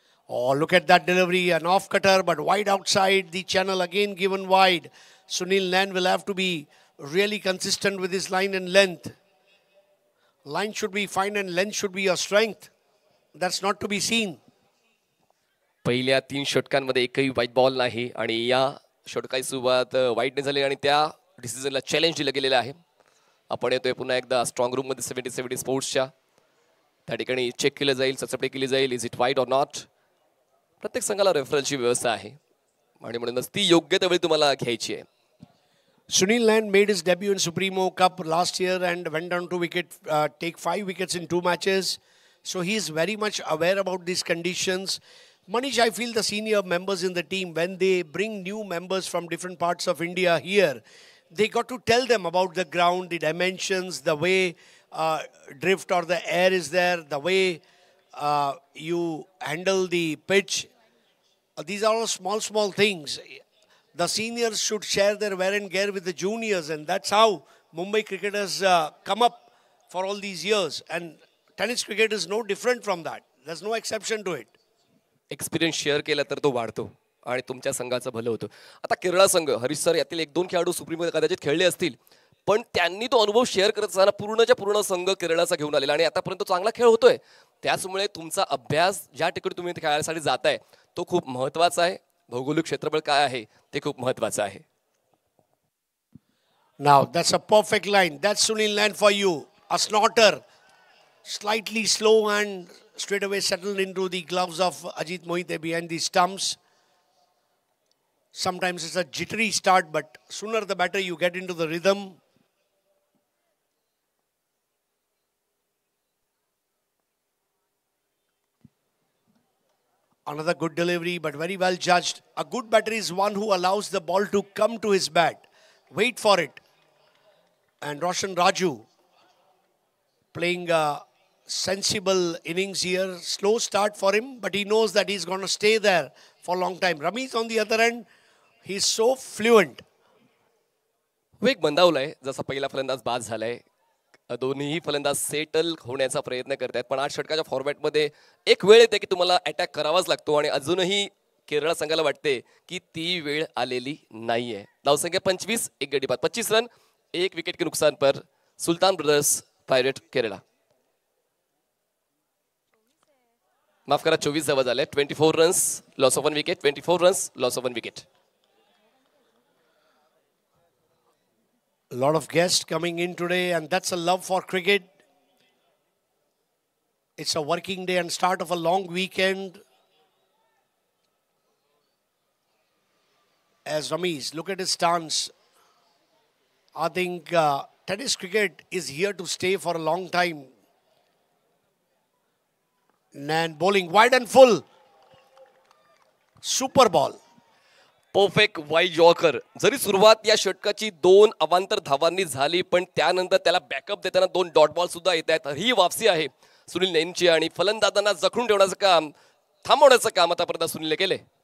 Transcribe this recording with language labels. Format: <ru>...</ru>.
<en>Oh, look at that delivery, an off cutter but wide outside the channel, again given wide. Sunil Nain will have to be really consistent with his line and length. Line should be fine and length should be your strength. That's not to be seen.</en> <mr>पहिल्या 3 षटकांमध्ये एकही वाईट ball नाही आणि या षटकाची सुरुवात वाईटने झाली आणि त्या डिसिजनला चॅलेंज दिलं गेलेलं आहे. आपण येतोय पुन्हा एकदा स्ट्रॉंग रूम मध्ये 70 स्पोर्ट्सच्या. त्या ठिकाणी चेक केलं जाईल, चाचपणी केली जाईल,</mr> <en>Is it वाईट or not.</en> <mr>प्रत्येक संघाला रेफरन्सची व्यवस्था आहे आणि म्हणूनच ती योग्य त्या वेळी तुम्हाला घ्यायची आहे.</mr> <en>Sunil Nain made his debut in Supremo Cup last year and went down to take 5 wickets in 2 matches. So he is very much aware about these conditions. Manish, I feel the senior members in the team, when they bring new members from different parts of India here, they got to tell them about the ground, the dimensions, the way drift or the air is there, the way you handle the pitch. These are all small things. The seniors should share their wear and gear with the juniors, and that's how Mumbai cricket has come up for all these years. And tennis cricket is no different from that. There's no exception to it.</en> <mr>Experience share केला तर तो वाढतो आणि तुमच्या संघाचं भलं होतं. आता केरळा संघ, हरीश सर यातील 1-2 खेळाडू सुप्रीममध्ये कदाचित खेळले असतील, पण त्यांनी तो अनुभव शेअर करत असताना पूर्णच्या पूर्ण संघ केरळाचा घेऊन आलेला आणि आतापर्यंत चांगला खेळ होतोय. त्याचमुळे तुमचा अभ्यास ज्या ठिकाणी तुम्ही खेळायसाठी जाताय तो खूप महत्त्वाचा आहे. भौगोलिक क्षेत्रफळ काय आहे ते खूप महत्त्वाचं आहे.</mr> <en>Now that's a perfect line. That's Sunil Nain for you. A snorter, slightly slow and straight away settled into the gloves of Ajit Mohite behind the stumps. Sometimes it's a jittery start, but sooner the better you get into the rhythm. Another good delivery, but very well judged. A good batter is one who allows the ball to come to his bat. Wait for it. And Roshan Raju playing a sensible innings here. Slow start for him, but he knows that he's going to stay there for a long time. Ramesh on the other end, he's so fluent.</en> <mr>वेग मंदावलाय, जसा पहिला फलंदाज बाद झालाय. दोन्ही फलंदाज settle होण्याचा प्रयत्न करतात, पण 8 षटकाच्या फॉर्मॅटमध्ये एक वेळ येते की तुम्हाला अटॅक करावाच लागतो आणि अजूनही केरळ संघाला वाटते की ती वेळ आलेली नाहीये. धावसंख्या 25, 1 गडी बाद,</mr> <hi>25 रन 1 विकेट के नुकसान पर</hi> <mr>सुल्तान ब्रदर्स पायरेट केरला. माफ करा 24 धावा झाल्या.</mr> <en>24 runs, loss of 1 wicket.</en> <mr>24 runs, loss of 1 wicket.</mr> <en>A lot of guests coming in today, and that's a love for cricket. It's a working day and start of a long weekend. As Ramesh, look at his stance. I think tennis cricket is here to stay for a long time. And bowling wide and full. Super ball. Perfect wide yorker.</en> <mr>जरी सुरुवात या षटकाची 2 अवांतर धावांनी झाली, पण त्यानंतर त्याला backup देताना 2 dot ball सुद्धा येत आहेत. ही वापसी आहे सुनील नैनची आणि फलंदाजांना जखडून ठेवण्याचं काम, थांबवण्याचं काम आतापर्यंत सुनीलने केले.</mr>